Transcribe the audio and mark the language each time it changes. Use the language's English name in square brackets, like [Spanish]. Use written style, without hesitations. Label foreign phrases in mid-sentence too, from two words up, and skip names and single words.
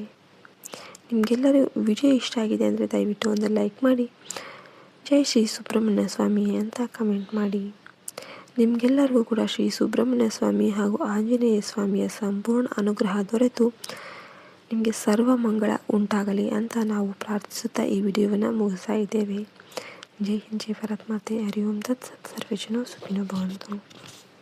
[Kannada] ನಿಮಗೆಲ್ಲರೂ ವಿಡಿಯೋ ಇಷ್ಟ ಆಗಿದೆ ಅಂದರೆ ದಯವಿಟ್ಟು ಒಂದು ಲೈಕ್ ಮಾಡಿ, ಜೈ ಶ್ರೀ ಸುಬ್ರಹ್ಮಣ್ಯ ಸ್ವಾಮಿ ಅಂತ ಕಮೆಂಟ್ ಮಾಡಿ. ನಿಮಗೆಲ್ಲರಿಗೂ ಕೂಡ ಶ್ರೀ ಸುಬ್ರಹ್ಮಣ್ಯ ಸ್ವಾಮಿ ಹಾಗೂ ಆಂಜನೇಯ ಸ್ವಾಮಿಯ ಸಂಪೂರ್ಣ ಅನುಗ್ರಹ ದೊರೆತು ನಿಮಗೆ ಸರ್ವ ಮಂಗಳ ಉಂಟಾಗಲಿ ಅಂತ ನಾವು ಪ್ರಾರ್ಥಿಸುತ್ತಾ ಈ ವಿಡಿಯೋವನ್ನು ಮುಗಿಸ್ತಾ ಇದ್ದೇವೆ. ಜೈ ಹಿಂದ್, ಜೈ ಭಾರತ್ ಮಾತೆ. [Sanskrit] ಹರಿ ಓಂ ತತ್ ಸತ್. ಸರ್ವೇ ಜನೋ ಸುಖಿನೋ ಭವಂತು.